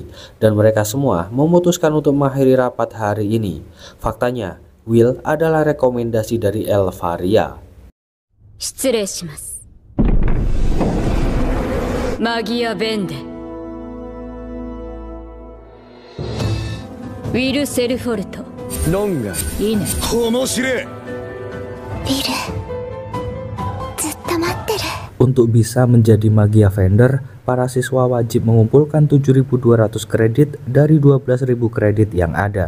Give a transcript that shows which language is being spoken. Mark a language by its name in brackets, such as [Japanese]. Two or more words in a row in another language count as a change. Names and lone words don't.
[Indonesian] Dan mereka semua memutuskan untuk mengakhiri rapat hari ini. Faktanya, Will adalah rekomendasi dari Elfaria. Magia Vendor Will Sherford [Japanese] ロンガいいね面白い。ウィルずっと待ってる。 [Indonesian] Untuk bisa menjadi Magia Vendor, para siswa wajib mengumpulkan 7.200 kredit dari 12.000 kredit yang ada.